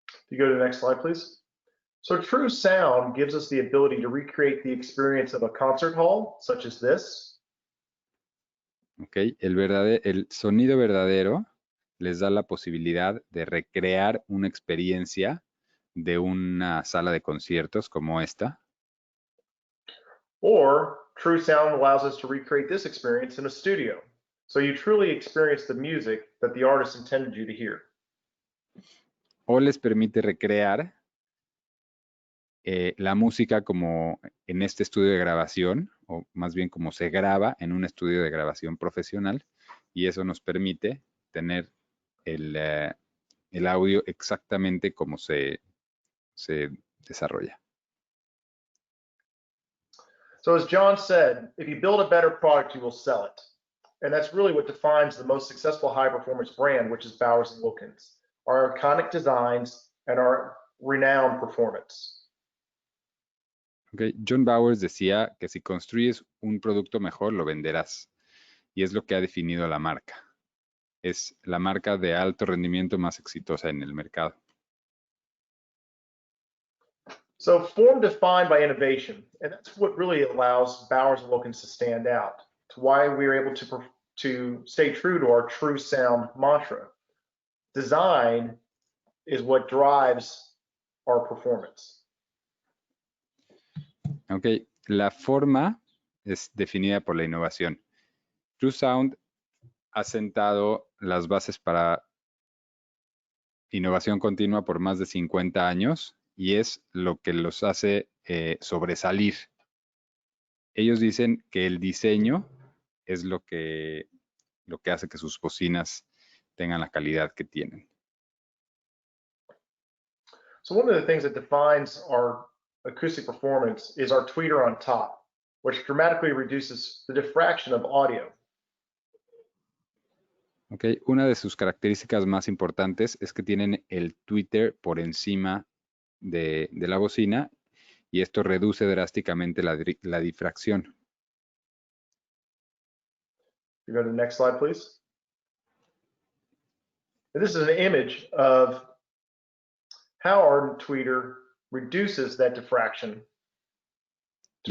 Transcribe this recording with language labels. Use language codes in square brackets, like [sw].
[en] You go to the next slide, please. So true sound gives us the ability to recreate the experience of a concert hall, such as this. Okay. [es] El sonido verdadero les da la posibilidad de recrear una experiencia de una sala de conciertos como esta. [en] Or true sound allows us to recreate this experience in a studio. So you truly experience the music that the artist intended you to hear. [es] O les permite recrear la música como en este estudio de grabación, o más bien como se graba en un estudio de grabación profesional, y eso nos permite tener el audio exactamente como se desarrolla. [en] So as John said, if you build a better product, you will sell it. And that's really what defines the most successful high performance brand, which is Bowers and Wilkins, our iconic designs and our renowned performance. Okay. [es] John Bowers decía que si construyes un producto mejor, lo venderás. Y es lo que ha definido la marca. Es la marca de alto rendimiento más exitosa en el mercado. [en] So form defined by innovation, and that's what really allows Bowers and Wilkins to stand out. It's why we are able to stay true to our true sound mantra. Design is what drives our performance. [es] Ok, la forma es definida por la innovación. True Sound ha sentado las bases para innovación continua por más de 50 años y es lo que los hace sobresalir. Ellos dicen que el diseño es lo que hace que sus bocinas tengan la calidad que tienen. [en] So one of the things that defines our acoustic performance is our tweeter on top, which dramatically reduces the diffraction of audio. Okay. [es] Una de sus características más importantes es que tienen el tweeter por encima de la bocina y esto reduce drásticamente la difracción. [en] You go to the next slide, please. And this is an image of how our tweeter reduces that diffraction to